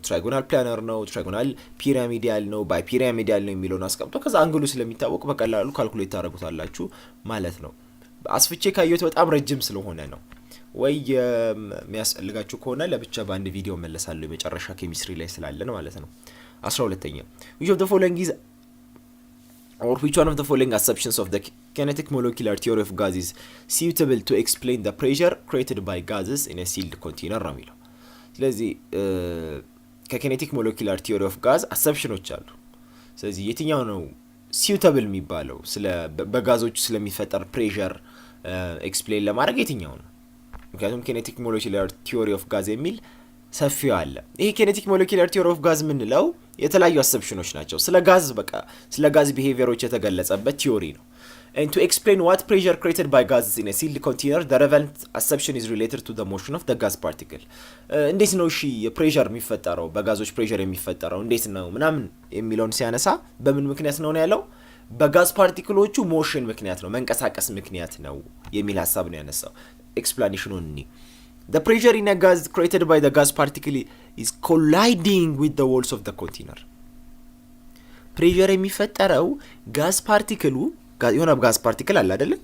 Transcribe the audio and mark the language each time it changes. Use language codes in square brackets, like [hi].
[am] ትራይጎናል ፕላነር ነው፣ ትራይጎናል ፒራሚዲያል ነው፣ ባይ ፒራሚዲያል ነው የሚለውን አስቀምጡ። ከዛ አንግሉ ስለሚታወቅ በቀላሉ ካልኩሌት ታደርጉታላችሁ ማለት ነው። አስፍቼ ካየሁት በጣም ረጅም ስለሆነ ነው። ወይ የሚያስፈልጋችሁ ከሆነ ለብቻ በአንድ ቪዲዮ መለሳለሁ የመጨረሻ ኬሚስትሪ ላይ ስላለን ማለት ነው። 12ኛ [en] which of the following is or which one of the following assumptions of the kinetic molecular theory of gas is suitable to explain the pressure created by gases in a sealed container [am] ነው የሚለው። ስለዚህ ከኪኔቲክ ሞለኪላር ቲዮሪ ኦፍ ጋዝ አሰፕሽኖች አሉ። ስለዚህ የትኛው ነው suitable የሚባለው ስለ በጋዞች ስለሚፈጠር ፕሬሸር ኤክስፕሌን ለማድረግ የትኛው ነው? ምክንያቱም ኪኔቲክ ሞለኪላር ቲዮሪ ኦፍ ጋዝ የሚል ሰፊው አለ። ይሄ ኪኔቲክ ሞለኪላር ቲዮሪ ኦፍ ጋዝ የምንለው የተለያዩ አሰፕሽኖች ናቸው። ስለ ጋዝ ቢሄቪየሮች የተገለጸበት ቲዮሪ ነው። [en] And to explain what pressure created by gases in a sealed container, the relevant assumption is related to the motion of the gas particle. [am] እንዴት ነው እሺ ፕሬሸር የሚፈጠረው በጋዞች ፕሬሸር የሚፈጠረው እንዴት ነው ምናምን የሚለውን ሲያነሳ በምን ምክንያት ነው ያለው? በጋዝ ፓርቲክሎቹ ሞሽን ምክንያት ነው መንቀሳቀስ ምክንያት ነው የሚል ሐሳብ ነው ያነሳው። ኤክስፕላኔሽኑን እኒ [en] The pressure in a gas created by the gas particle is colliding with the walls of the container. [am] ፕሬሸር የሚፈጠረው ጋዝ ፓርቲክሉ የሆነ ጋዝ ፓርቲክል አለ አይደለ?